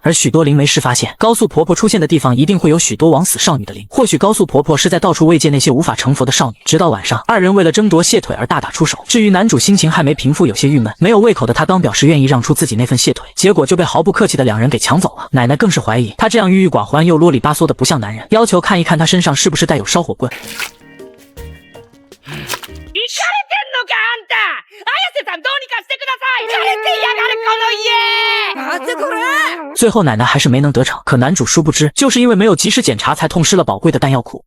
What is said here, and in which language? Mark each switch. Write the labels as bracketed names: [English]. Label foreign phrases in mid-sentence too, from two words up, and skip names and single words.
[Chinese] 而许多灵媒师发现，高速婆婆出现的地方一定会有许多枉死少女的灵，或许高速婆婆是在到处慰藉那些无法成佛的少女。直到晚上，二人为了争夺蟹腿而大打出手。至于男主心情还没平复，有些郁闷，没有胃口的他刚表示愿意让出自己那份蟹腿，结果就被毫不客气的两人给抢走了。奶奶更是怀疑他这样郁郁寡欢又啰里吧嗦的不像男人，要求看一看他身上是不是带有烧火棍。 [Japanese] イカれてんのかあんた！綾瀬さんどうにかしてください！イカれてやがるこの家！待ってこれ！ [Chinese] 最后奶奶还是没能得逞，可男主殊不知，就是因为没有及时检查，才痛失了宝贵的弹药库。